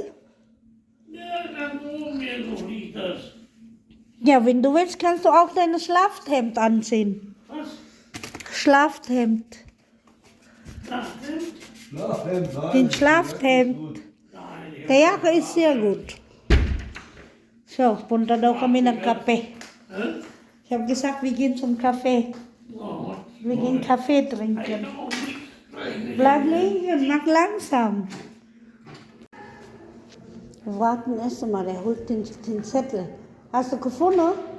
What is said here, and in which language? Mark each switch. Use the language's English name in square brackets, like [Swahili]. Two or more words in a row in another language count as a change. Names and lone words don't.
[German] Ja, dann oben irgendwo liegt das. Ja, wenn du willst, kannst du auch dein Schlafhemd anziehen. Was? Schlafhemd. Nachhemd? Schlafhemd, nein. Den Schlafhemd. Nein, ich Der Jacke ist sehr gut. [Filipino] So, punta daw kami ng kape. [German] Hä? Ich habe gesagt, wir gehen zum Kaffee. Oh, Wir gehen Kaffee trinken. noch nicht. Bleib liegen, mach langsam. Wir warten erst mal, der holt den Zettel. Hast du gefunden?